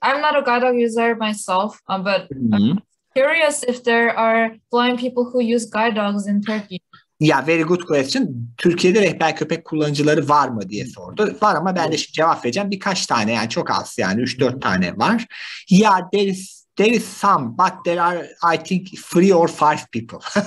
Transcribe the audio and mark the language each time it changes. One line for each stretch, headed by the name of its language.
English: I'm not a guide dog user myself, but I'm curious if there are blind people who use guide dogs in Turkey. Yeah, very good question.
Turkish: Türkiye'de rehber köpek kullanıcıları var mı diye sordu. Var ama ben de şimdi cevap vereceğim. Birkaç tane, yani çok az, yani 3-4 tane var.
English: Yeah, there is some, but there are, I think, 3 or 5 people.